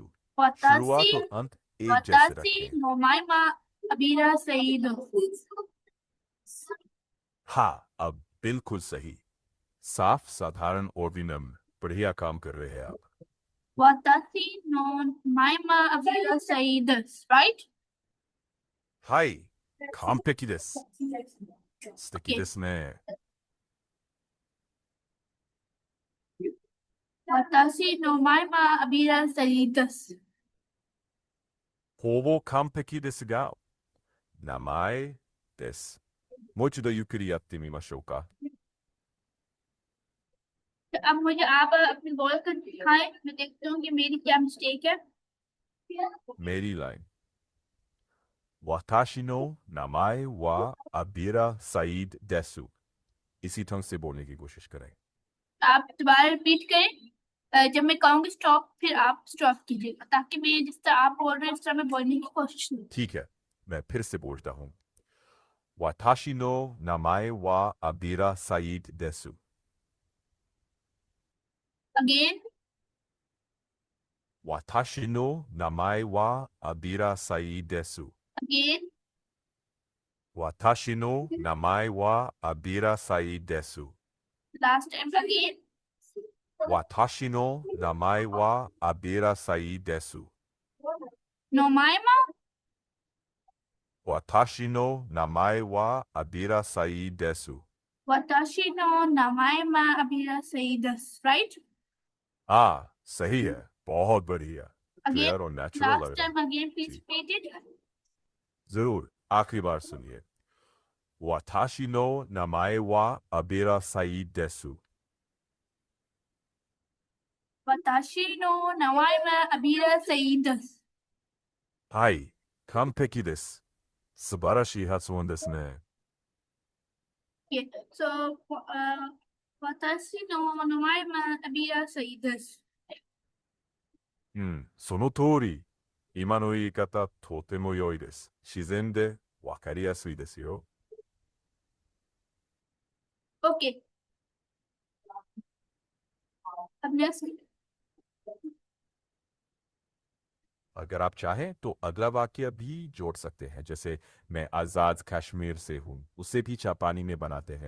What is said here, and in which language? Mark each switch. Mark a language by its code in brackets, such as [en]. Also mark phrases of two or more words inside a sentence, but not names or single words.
[hi] शुरुआत और अंत एक जैसे रखें. [ja] 名前はアビラ・サイード. [hi] हाँ, अब बिल्कुल सही. साफ, साधारण और विनम्र. बढ़िया काम कर रहे हैं आप. [ja] 私のマイマアビラ・サイード, right? はい、完璧です。素敵 Okay. ですね。私のマイマアビラ・サイード. ほぼ完璧ですが、名前です。もう一度ゆっくりやってみましょうか。 [hi] अब मुझे आप अपनी वॉइस कर दिखाएं, मैं देखती हूँ कि मेरी क्या मिस्टेक है। [ja] メリーライン。私の名前はアビラ・サイドです。 [hi] इसी ढंग से बोलने की कोशिश करें। आप दोबारा रिपीट करें। जब मैं कहूंगी स्टॉप फिर आप स्टॉप कीजिएगा, ताकि मैं जिस तरह आप बोल रहे हैं इस तरह मैं बोलने की कोशिश करूँ। ठीक है, मैं फिर से बोलता हूँ। [ja] 私の名前はアビラ・サイードです. [hi] अगेन। [ja] 私の名前はアビラ・サイードです. [hi] अगेन। [ja] 私の名前はアビラ・サイードです. [en] last time again. [ja] 私の名前はアビラ・サイードです. नोमायमा। 私の名前はアビラ・サイードです. 私のなまやまアビラサイダス, राइट? [hi] हाँ, सही है। बहुत बढ़िया। अगेन। क्लियर और नेचुरल लास्ट लग रहा है। [en] time again please [hi] जी, [en] repeat it. [hi] जरूर। आखिरी बार सुनिए। [ja] 私の名前はアビラ・サイードです. 私のなまやまアビラサイダス. はい、完璧です。素晴らしい発音ですね。 [en] Okay, so [ja] 私のなまやまアビラサイダス. うん、その通り。今の言い方、とても良いです。自然でわかりやすいですよ。 [hi] Okay, अब next. अगर आप चाहें तो अगला वाक्य भी जोड़ सकते हैं, जैसे मैं आज़ाद कश्मीर से हूँ, उसे भी जापानी में बनाते हैं।